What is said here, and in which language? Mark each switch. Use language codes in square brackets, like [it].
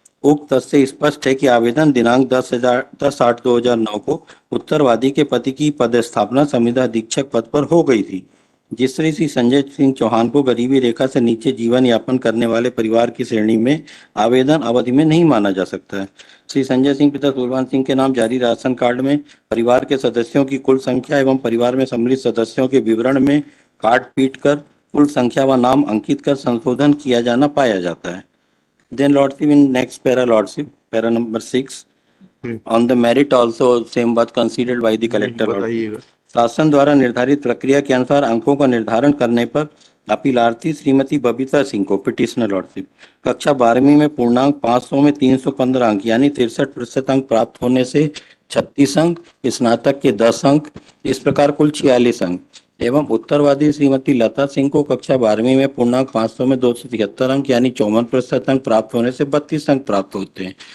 [hi] उक्त तथ्य से स्पष्ट है कि आवेदन दिनांक 10/8/2009 को उत्तरवादी के पति की पदस्थापना संविदा अधीक्षक पद पर हो गई थी, जिससे श्री संजय सिंह चौहान को गरीबी रेखा से नीचे जीवन यापन करने वाले परिवार की श्रेणी में आवेदन अवधि में नहीं माना जा सकता है। श्री संजय सिंह पिता सूरभान सिंह के नाम जारी राशन कार्ड में परिवार के सदस्यों की कुल संख्या एवं परिवार में सम्मिलित सदस्यों के विवरण में काट पीट कर कुल संख्या व नाम अंकित कर संशोधन किया जाना पाया जाता है। [en] Then Lordship, in next para, Lordship, para number 6, on the merit also same was considered by the collector. [hi] बताइएगा। शासन द्वारा निर्धारित प्रक्रिया के अनुसार अंकों का निर्धारण करने पर अपीलार्थी श्रीमती बबीता सिंह को पिटिशनर लॉर्डशिप कक्षा 12वीं में पूर्णांक 500 में 315 अंक यानी 63% अंक प्राप्त होने से 36 अंक, स्नातक के 10 अंक, इस प्रकार कुल 46 अंक एवं उत्तरवादी श्रीमती लता सिंह को कक्षा 12वीं में पूर्णांक 500 में 273 अंक यानी 54% अंक प्राप्त होने से 32 अंक प्राप्त होते हैं।